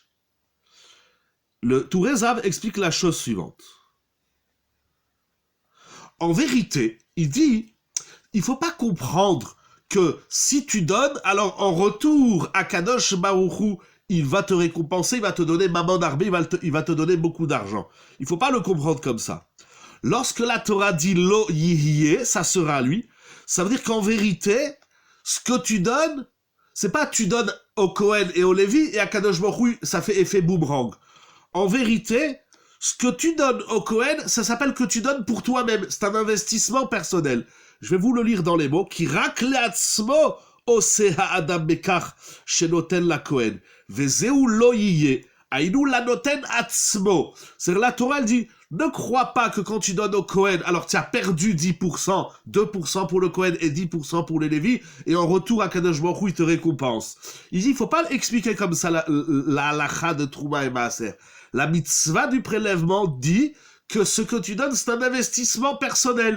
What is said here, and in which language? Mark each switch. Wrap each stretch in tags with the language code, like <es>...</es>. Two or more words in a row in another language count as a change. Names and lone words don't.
<fr>Le Touré Zahav explique la chose suivante. En vérité, il dit, il ne faut pas comprendre que si tu donnes, alors en retour,</fr> <he>הקדוש ברוך הוא,</he> <fr>il va te récompenser, il va te donner</fr> <he>ממון הרבה,</he> <fr>il va te donner beaucoup d'argent. Il ne faut pas le comprendre comme ça. Lorsque la Torah dit</fr> <he>לו יהיה,</he> <fr>ça sera lui, ça veut dire qu'en vérité, ce que tu donnes, c'est pas tu donnes au Kohen et au Lévi et à</fr> <he>קדוש ברוך הוא,</he> <fr>ça fait effet boomerang. En vérité, ce que tu donnes au Kohen, ça s'appelle que tu donnes pour toi-même. C'est un investissement personnel. Je vais vous le lire dans les mots.</fr> <he>כי רק לעצמו עושה האדם בכך שנותן לכהן. וזהו לו יהיה. אינו אלא נותן לעצמו.</he> <fr>C'est-à-dire la Torah, elle dit, Ne crois pas que quand tu donnes au Kohen, alors tu as perdu 10%, 2% pour le Kohen et 10% pour les Lévis, et en retour,</fr> <he>הקדוש ברוך הוא,</he> <fr>il te récompense. Il dit, il faut pas expliquer comme ça la halakha de Trouma et Maaser. La mitzvah du prélèvement dit que ce que tu donnes, c'est un investissement personnel.</fr>